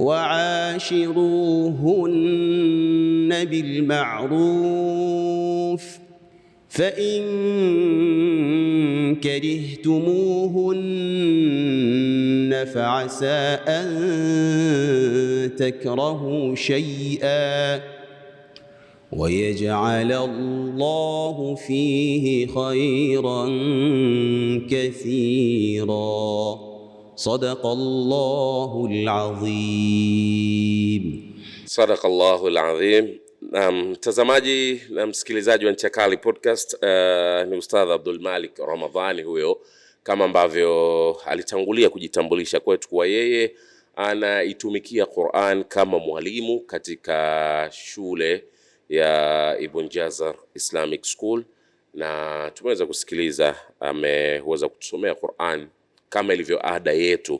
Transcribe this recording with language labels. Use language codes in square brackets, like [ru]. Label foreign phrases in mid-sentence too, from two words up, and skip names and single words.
[ar] وعاشروهن بالمعروف فإن كرهتموهن فعسى أن تكرهوا شيئا ويجعل الله فيه خيرا كثيرا. صدق الله العظيم. صدق الله العظيم. [sw] Mtazamaji na msikilizaji wa Ncha Kali Podcast, ni Ustadh Abdul Malik Ramadhani huyo, kama ambavyo alitangulia kujitambulisha kwetu kuwa yeye anaitumikia Qur'an kama mwalimu katika shule ya Ibn Jazar Islamic School, na tumeweza kusikiliza ameweza kutusomea Qur'an kama ilivyo ada yetu.